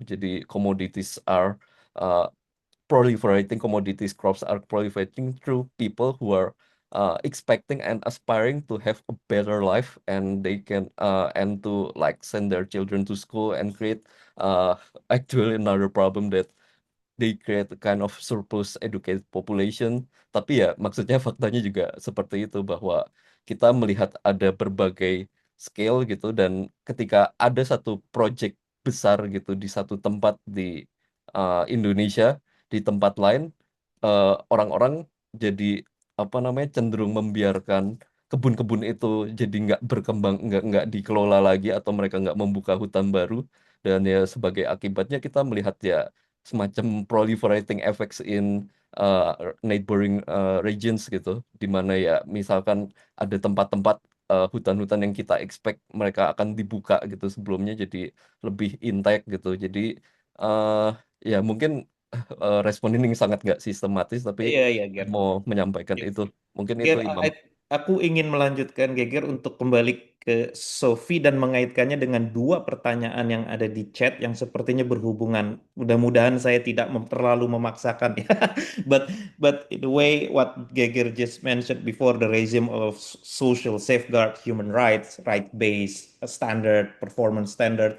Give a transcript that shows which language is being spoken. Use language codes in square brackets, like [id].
[en] Jadi commodities are uh, proliferating, commodities crops are proliferating through people who are expecting and aspiring to have a better life, and they can and to like send their children to school and create actually another problem that they create a kind of surplus educated population. [id] Tapi ya maksudnya faktanya juga seperti itu bahwa kita melihat ada berbagai scale gitu dan ketika ada satu project besar gitu di satu tempat di Indonesia, di tempat lain orang-orang jadi apa namanya cenderung membiarkan kebun-kebun itu jadi nggak berkembang, nggak dikelola lagi atau mereka nggak membuka hutan baru dan ya sebagai akibatnya kita melihat ya semacam [en] proliferating effects in uh, neighboring regions [id] gitu, di mana ya misalkan ada tempat-tempat hutan-hutan yang kita expect mereka akan dibuka gitu sebelumnya jadi lebih intact gitu. Jadi uh, ya mungkin respon ini sangat nggak sistematis, tapi Iya, iya, Ger. mau menyampaikan itu. Mungkin itu Imam. aku ingin melanjutkan Geger untuk kembali ke Sophie dan mengaitkannya dengan dua pertanyaan yang ada di chat yang sepertinya berhubungan. Mudah-mudahan saya tidak terlalu memaksakan ya. [en] But in the way what Geger just mentioned before, the regime of social safeguard human rights, right-based standard, performance standard.